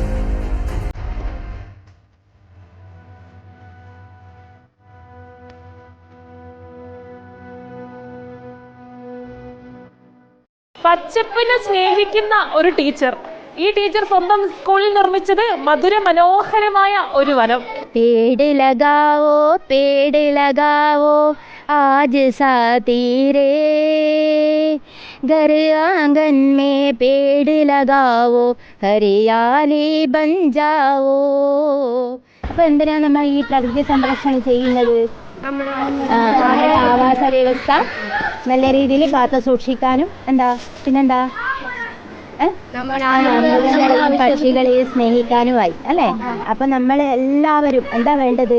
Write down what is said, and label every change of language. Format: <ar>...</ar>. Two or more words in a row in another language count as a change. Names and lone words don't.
<ml>പച്ചപ്പിനെ സ്നേഹിക്കുന്ന ഒരു ടീച്ചർ. ഈ ടീച്ചർ സ്വന്തം സ്കൂളിൽ നിർമ്മിച്ചത് മധുര മനോഹരമായ ഒരു വനം.</ml> <hi>पेड़ लगाओ आज साथी रे घर आंगन में पेड़ लगाओ हरियाली बन जाओ.</hi> <ml>അപ്പോൾ എന്തിനാണ് നമ്മൾ ഈ പ്രകൃതി സംരക്ഷണം ചെയ്യുന്നത്? നമ്മുടെ ആവാസ വ്യവസ്ഥ നല്ല രീതിയിൽ കാത്തു സൂക്ഷിക്കാനും പിന്നെന്താ പക്ഷികളെ സ്നേഹിക്കാനുമായി അല്ലേ? അപ്പൊ നമ്മൾ എല്ലാവരും എന്താ വേണ്ടത്?</ml>